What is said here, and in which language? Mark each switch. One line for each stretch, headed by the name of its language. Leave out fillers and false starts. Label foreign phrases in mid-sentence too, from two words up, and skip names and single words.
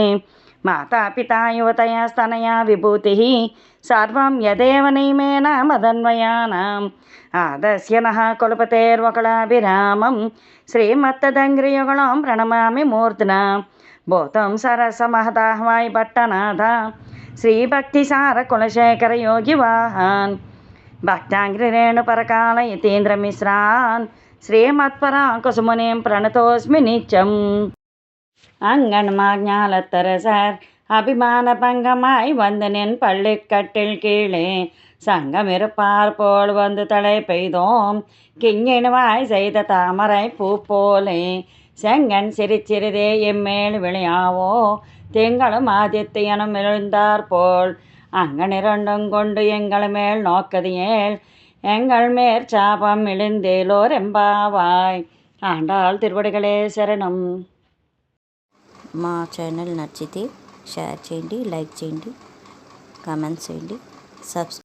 Sanskrit: మాతాపితా యువతయస్తనయా విభూతిః సర్వం యదేవ నియమేన మదన్వయానాం ఆదస్య నః కులపతేర్వకులాభిరామం శ్రీమత్తదంఘ్రియుగళం ప్రణమామి మూర్ధ్నా. భూతం సరసమహదాహ్వాయ్ భట్టనాథ శ్రీభక్తిసార కులశేఖర యోగివాహాన్ భక్తాంఘ్రిరేణుపరకాల యతీంద్రమిశ్రాన్ శ్రీమత్పరాంకుశమునిం ప్రణతోస్మి నిత్యం.
Tamil: அங்கன்மாஞாலத்தரசர் அபிமானபங்கமாய் வந்து நின் பள்ளிக்கட்டில் கீழே சங்கமிருப்பார் போல் வந்து தலை பெய்தோம் கிங்கிணுவாய் செய்த தாமரை பூ போலே செங்கன் சிரிச்சிறிதே எம்மேல் விளையாவோ திங்களும் ஆதித்யனும் எழுந்தார் போல் அங்கனிரண்டும் கொண்டு எங்கள் மேல் நோக்கது ஏல் எங்கள் மேற்சாபம் இழிந்தேலோர் எம்பாவாய். ஆண்டாள் திருவடிகளே శరణం.
Telugu: మా ఛానల్ నచ్చితే షేర్ చేయండి, లైక్ చేయండి, కామెంట్స్ చేయండి, సబ్స్క్రైబ్